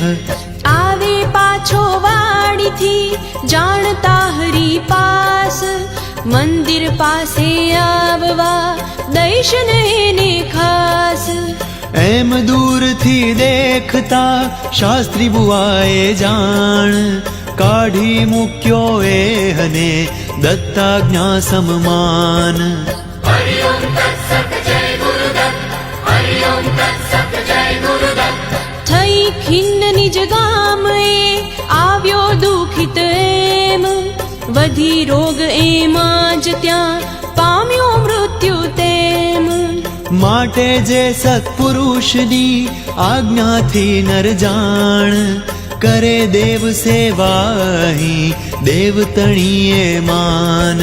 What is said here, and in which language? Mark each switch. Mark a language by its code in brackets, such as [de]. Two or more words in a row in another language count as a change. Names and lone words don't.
[gu] આવે પાછો વાડીથી જાણતા હરી પાસ, મંદિર પાસે આવવા દઈશ ને એને ખાસ. એમ દૂરથી દેખતા શાસ્ત્રી બુઆએ જાણ, કાઢી મૂક્યો એહને દત્તાજ્ઞા સમમાન. [sa] हरि ओम तत्सत जय गुरुदत्त हरि ओम तत्सत जय गुरुदत्त [gu] થઈ ખિન્ન નિજ ગામ એ આવ્યો દુખિત એમ, વધી રોગ એમાં જ ત્યાં પામ્યો મૃત્યુ તેમ. માટે જે સત્પુરુષની આજ્ઞાથી નર જાણ, કરે દેવ સેવાહી દેવતણીએ માન.